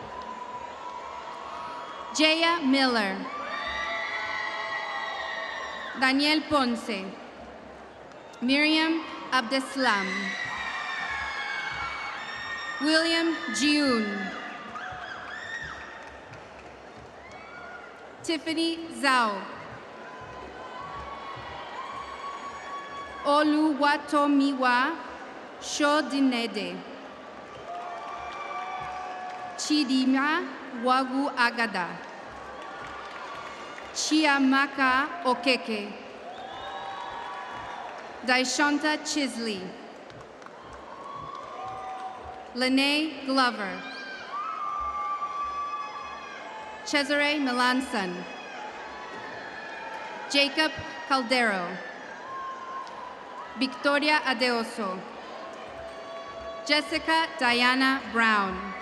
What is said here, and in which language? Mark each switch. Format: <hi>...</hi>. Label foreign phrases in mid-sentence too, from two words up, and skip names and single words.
<en>Jaya Miller, Daniel Ponce, Miriam Abdeslam, William June, Tiffany Zhao, Oluwatomiwa Shodinede, Chidima Wagu Agada, Chiamaka Okeke, Daishanta Chisley, Lene Glover, Cesare Melanson, Jacob Caldero, Victoria Adeoso, Jessica Diana Brown,</en>